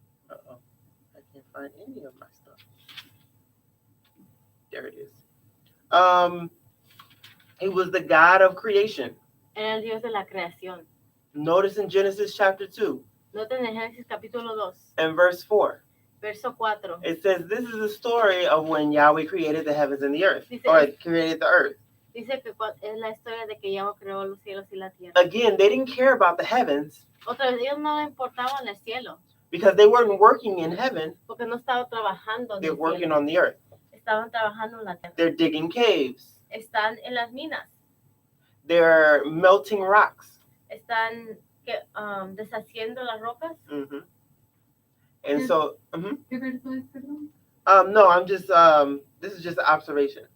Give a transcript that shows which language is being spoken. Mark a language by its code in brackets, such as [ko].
[en] Uh-oh. I can't find any of my stuff. There it is. He was the God of creation. [es] Era el Dios de la creación. [en] Notice in Genesis chapter 2 [es] Noten en Génesis capítulo 2, [en] and verse 4. [es] verso 4. [en] It says, this is the story of when Yahweh created the heavens and the earth, [es] Dice- [en] or created the earth. [es] Dice que es la historia de que Yahweh creó los cielos y la tierra. [en] Again, they didn't care about the heavens [es] Otra vez, ellos no le importaban el cielo, [en] because they weren't working in heaven, [es] porque no estaban trabajando en [en] they're [es] el [en] working [es] cielo. [en] on the earth. [es] Estaban trabajando en la tierra. [en] They're digging caves, [es] Están en las minas. [en] they're melting rocks. [es] Están deshaciendo las rocas. [en] hmm And so, [es] ¿Qué verso es, perdón? [en] no, I'm just, this is just an observation.